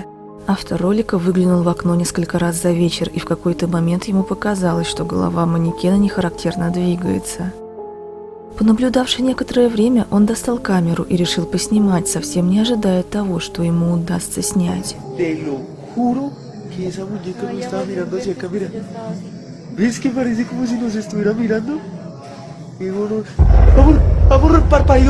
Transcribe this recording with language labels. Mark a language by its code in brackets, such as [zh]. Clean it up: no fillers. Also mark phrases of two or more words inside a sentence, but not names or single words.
[ru] Автор ролика выглянул в окно несколько раз за вечер, и в какой-то момент ему показалось, что голова манекена нехарактерно двигается. Понаблюдавши некоторое время, он достал камеру и решил поснимать, совсем не ожидая того, что ему удастся снять. [es] Te lo juro que esa muñeca me estaba mirando hacia acá, mira. ¿Ves que parece como si nos estuviera mirando? Qué horror. Amor, amor, parpadeó.